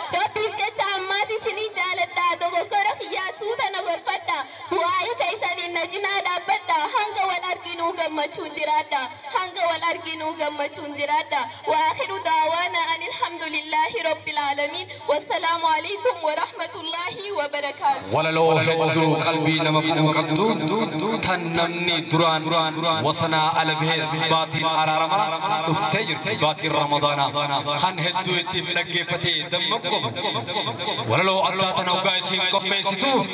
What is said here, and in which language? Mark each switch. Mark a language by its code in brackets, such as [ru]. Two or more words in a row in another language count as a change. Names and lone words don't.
[om] Rabbiif jecha ammaas isinii jaaladhaa. Dogoggora kiyyaa suuta na gorfadhaa. Du'aayi keessaniin na cinaa dhaabbadhaa. Hanga wal arginuu gammachuun jiraadhaa. Hanga wal arginuu gammachuun jiraadhaa. [ar] وآخر دعوانا أن الحمد لله رب العالمين. والسلام عليكم ورحمة الله وبركاته. [om] Walaloo hedduu qalbii nama bu'uu qabdu. Tan namni duraan wasanaa ala bahee baatiin araarama dhuftee jirti. Baatiin Ramadaanaa. Kan hedduu ittiin dhaggeeffatee dammaqu qabu. Walaloo addaa tana ogaa isiin qopheessitu.